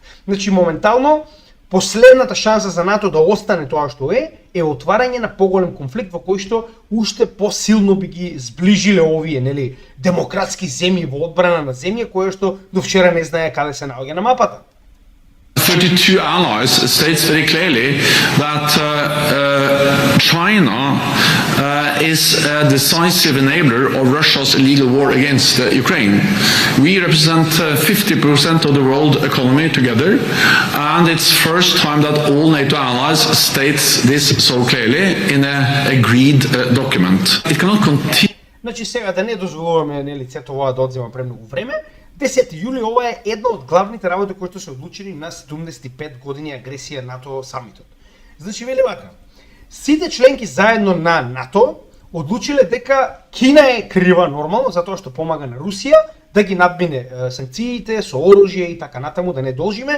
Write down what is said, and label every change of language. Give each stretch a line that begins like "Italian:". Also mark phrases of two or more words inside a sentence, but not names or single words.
Macedonian: Значи моментално последната шанса за НАТО да остане тоа што е отварање на поголем конфликт во кој што уште посилно би ги зближиле овие, нели, демократски земји во одбрана на земја која што до вчера не знае каде се наоѓа на мапата.
English: 32 allies states very clearly that China is a decisive enabler of Russia's illegal war against Ukraine. We represent 50% of the world economy together, and it's first time that all NATO allies states this so clearly in a agreed document. It cannot continue.
Macedonian: Значи сега да не дозволуваме нели сето ова да одзема премногу време. 10 јули ова е една од главните работи кои што се одлучени на 75 години агресија НАТО самитот. Значи вели вака: сите членки заедно на НАТО одлучиле дека Кина е крива нормално затоа што помага на Русија да ги надмине санкциите со оружје и така натаму, да не должиме.